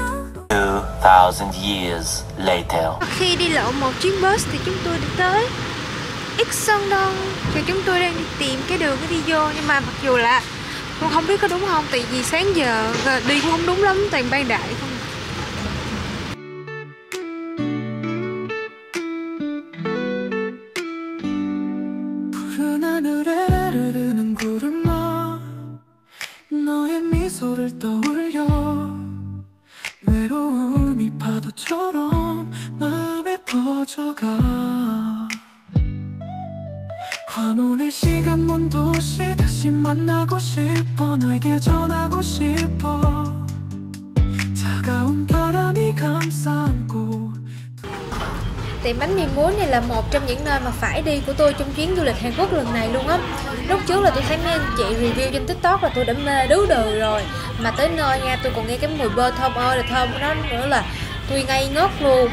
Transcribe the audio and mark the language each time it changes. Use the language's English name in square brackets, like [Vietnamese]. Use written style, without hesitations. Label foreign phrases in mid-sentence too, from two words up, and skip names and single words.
[English] 2,000 years later. [Vietnamese] Khi đi lộn một chuyến bus thì chúng tôi đi tới Ixondon, thì chúng tôi đang đi tìm cái đường để đi vô, nhưng mà mặc dù là tôi không biết có đúng không, tại vì sáng giờ đi cũng không đúng lắm, toàn ban đại không. [Korean] 푸른 하늘에 흐르는 구름아 너의 미소를 떠올려 외로움이 파도처럼 마음에 퍼져가 오늘 시간 먼 도시 다시 만나고 싶어 너에게 전하고 싶어 차가운 바람이 감싸 안고 [Vietnamese] Tiệm bánh mì muối này là một trong những nơi mà phải đi của tôi trong chuyến du lịch Hàn Quốc lần này luôn á. Lúc trước là tôi thấy mấy anh chị review trên TikTok là tôi đã mê đứ đừ rồi. Mà tới nơi nha, tôi còn nghe cái mùi bơ thơm ơi là thơm của nó nữa là tôi ngây ngất luôn.